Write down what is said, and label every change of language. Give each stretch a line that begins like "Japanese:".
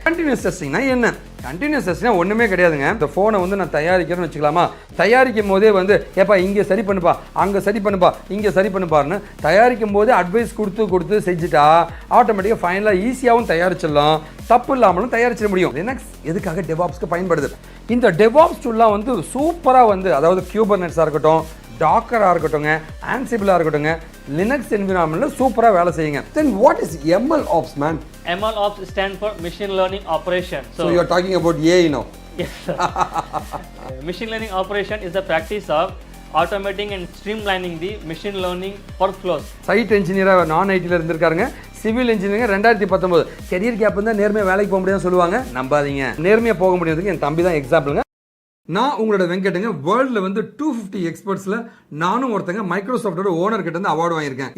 Tamil: Continuous டெஸ்டிங்னா என்ன? Continuous டெஸ்டிங்னா ஒன்றுமே கிடையாதுங்க. இந்த ஃபோனை வந்து நான் தயாரிக்கிறேன்னு வச்சுக்கலாமா, தயாரிக்கும் போதே வந்து ஏப்பா இங்கே சரி பண்ணுப்பா, அங்கே சரி பண்ணுப்பா, இங்கே சரி பண்ணுப்பாருன்னு தயாரிக்கும் போதே அட்வைஸ் கொடுத்து செஞ்சுட்டா ஆட்டோமேட்டிக்காக ஃபைனலாக ஈஸியாகவும் தயாரிச்சிடலாம், தப்பு இல்லாமலும் தயாரிச்சிட முடியும். லினக்ஸ் எதுக்காக டெவாப்ஸ்க்கு பயன்படுது? இந்த டெவாப்ஸ் டூல்லாம் வந்து சூப்பராக வந்து, அதாவது கியூபர்நெட்ஸாக இருக்கட்டும், டாக்கராக இருக்கட்டும்ங்க, ஆன்சிபிளாக இருக்கட்டும்ங்க, லினக்ஸ் என்விரான்மெண்ட்டில் சூப்பராக வேலை செய்யுங்க.
English: Then what is ML ops, man? ML ops stand for machine learning operation. So you are talking about AI now? Yes, sir. Machine learning operation is the practice of automating and streamlining the machine learning workflows.
Tamil: Side இன்ஜினியராக நான் ஐடியில் இருந்திருக்காருங்க, civil engineering 2019. Career gap இருந்தால் நேர்மையாக வேலைக்கு போக முடியாதுன்னு சொல்லுவாங்க. நம்பாதீங்க, நேர்மையாக போக முடியாதுக்கு என் தம்பி தான் எக்ஸாம்பிளுங்க. நான் உங்களோட வெங்கட்டுங்க. வேர்ல்ட்ல வந்து 250 எக்ஸ்பர்ட்ஸ்ல நானும் ஒருத்தங்க மைக்ரோசாஃப்டோட ஓனர் கிட்ட இருந்து அவார்டு வாங்கியிருக்கேன்.